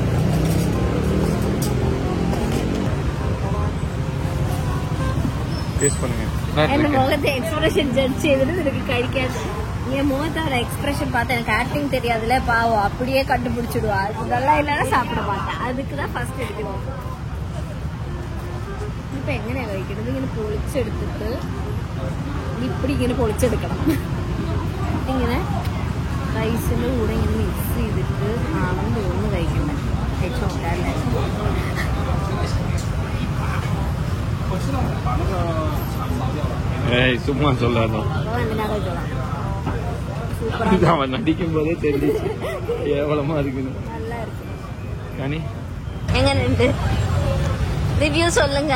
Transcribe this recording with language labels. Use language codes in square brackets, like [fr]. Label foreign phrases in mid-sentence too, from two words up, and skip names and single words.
[ta] டேஸ்ட் பண்ணுங்க. என்ன முகத்தை [en] expression judge [ta] செய்யறது எனக்கு கிடைக்காது. என் முகத்தோட எக்ஸ்பிரஷன் பார்த்து எனக்கு ஆக்டிங் தெரியாதுல, பாவம் அப்படியே கண்டுபிடிச்சிடுவா. அது நல்லா இல்லைன்னா சாப்பிட மாட்டேன். அதுக்குதான் ஃபர்ஸ்ட் எடுக்கணும். இப்ப எങ്ങനെ வைக்கிறது? [ml] இങ്ങനെ പൊളിച്ചെടുത്തിട്ട് இப்படி ഇങ്ങനെ പൊളിച്ചെടുക്കണം. ഇങ്ങനെ റൈസിന്റെ കൂടെ ഇങ്ങനെ മിക്സ് ചെയ്തിട്ട് ആണെന്ന് തോന്നുന്നു കഴിക്കണം. കഴിച്ചോണ്ടല്ലേ [ta] சும்மா சொல்லாத. அவன் நடிக்கும் போதே தெரிஞ்சிச்சு கேவலமா இருக்குன்னு. நல்லா இருக்கு. கனி எங்கன்னு ரிவ்யூ சொல்லுங்க.